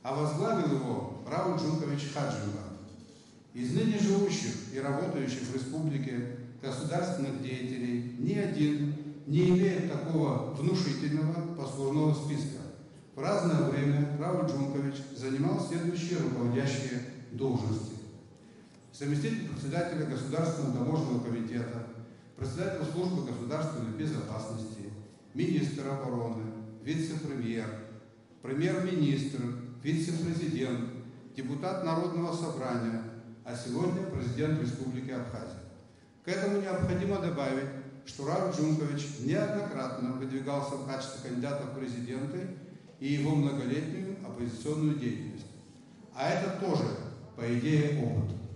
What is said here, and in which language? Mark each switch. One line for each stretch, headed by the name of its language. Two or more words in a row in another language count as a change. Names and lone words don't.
Russian: а возглавил его Рауль Джункович Хаджимба. Из ныне живущих и работающих в республике государственных деятелей ни один не имеет такого внушительного послужного списка. В разное время Рауль Джункович занимал следующие руководящие должности: заместитель председателя Государственного таможенного комитета, председатель службы государственной безопасности, министр обороны, вице-премьер, премьер-министр, вице-президент, депутат Народного собрания, а сегодня президент Республики Абхазия. К этому необходимо добавить, что Рауль Джункович неоднократно выдвигался в качестве кандидата в президенты и его многолетнюю оппозиционную деятельность. А это тоже, по идее, опыт.